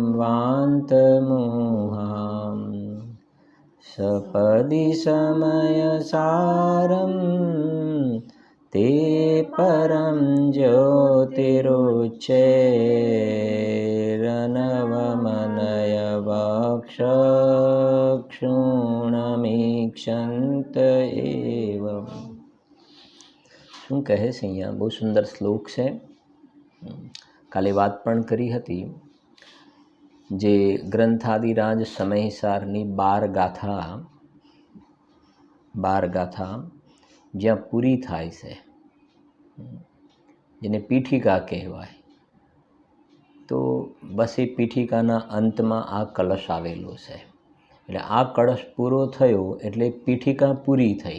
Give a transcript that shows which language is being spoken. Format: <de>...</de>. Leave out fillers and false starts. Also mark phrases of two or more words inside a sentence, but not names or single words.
<sa>वान्तमोहाम् सपदि समयसारम् ते परं ज्योतिरुच्चैरनवमनय वक्षक्षूणमीक्षन्त एवं।</sa> <gu>શું કહે છે અહીંયા? બહુ સુંદર શ્લોક છે। કાલે વાત પણ કરી હતી જે ગ્રંથાદિરાજ સમયસારની 12 ગાથા જ્યાં પૂરી થાય છે જેને પીઠિકા કહેવાય તો બસ એ પીઠિકાના અંતમાં આ કળશ આવેલો છે એટલે આ કળશ પૂરો થયો એટલે પીઠિકા પૂરી થઈ।</gu>